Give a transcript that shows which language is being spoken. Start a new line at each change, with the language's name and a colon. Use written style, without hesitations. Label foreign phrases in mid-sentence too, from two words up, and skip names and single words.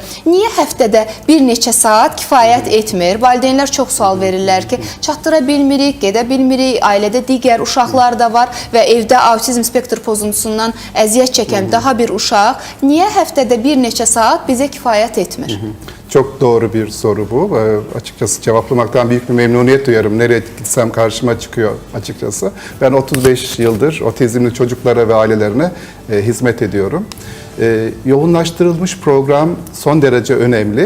Azerbaijani: Niyə həftədə bir neçə saat kifayət etmir? Valideynlər çox sual verirlər ki, çatdıra bilmirik, gedə bilmirik, ailədə digər uşaqlar da var və evdə autizm spektr pozuntusundan əziyyət çəkən daha bir uşaq niyə həftədə bir neçə saat bizə kifayət etmir?
Turkish: Çok doğru bir soru bu. Açıkçası cevaplamaktan büyük bir memnuniyet duyarım. Nereye gitsem karşıma çıkıyor açıkçası. Ben 35 yıldır otizmli çocuklara ve ailelerine hizmet ediyorum. Yoğunlaştırılmış program son derece önemli.